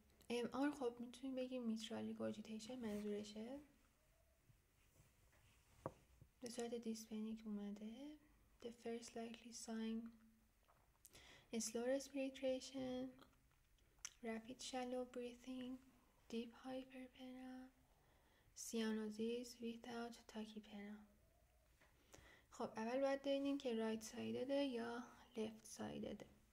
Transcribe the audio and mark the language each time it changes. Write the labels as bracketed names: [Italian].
[Persian] MR خب میتونیم بگیم میترال ریگورژیتیشن منظورشه، به صورت دیسپنیک اومده. [English] The first likely sign is slow respiration, rapid shallow breathing, deep hyperpnea, cyanosis without tachypnea. [Persian] خب اول باید ببینیم که رایت سایدده یا لفت سایدده.